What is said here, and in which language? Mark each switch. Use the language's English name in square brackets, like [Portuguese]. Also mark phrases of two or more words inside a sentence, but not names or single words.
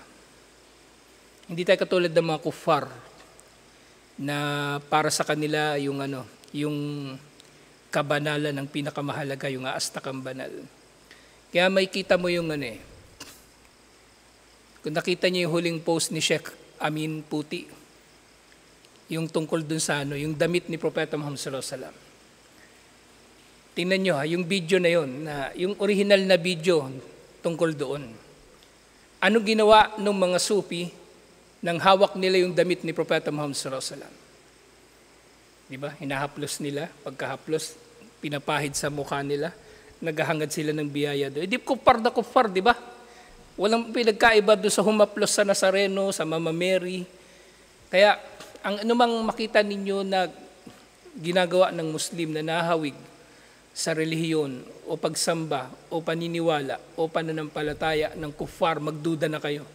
[Filipino] Hindi tayo katulad ng mga kuffar na para sa kanila yung kabanalan ng pinakamahalaga, yung aastakang banal. Kaya may kita mo yung kung nakita niyo yung huling post ni Sheikh Amin Puti, yung tungkol dun sa yung damit ni Propeta Muhammad [Arabic] صلى الله عليه وسلم. [Filipino] Tingnan nyo yung video na yon, na yung original na video tungkol doon. Ano ginawa ng mga Sufi nang hawak nila yung damit ni Propeta Muhammad [Arabic] صلى الله عليه وسلم? [Filipino] Diba? Hinahaplos nila, pagkahaplos, pinapahid sa mukha nila, naghahangad sila ng biyaya doon. Di kupar na kupar, di ba? Walang pinagkaiba doon sa humaplos sa Nazareno, sa Mama Mary. Kaya, ang anumang makita ninyo na ginagawa ng Muslim na nahawig sa relihiyon o pagsamba o paniniwala o pananampalataya ng kuffar, magduda na kayo.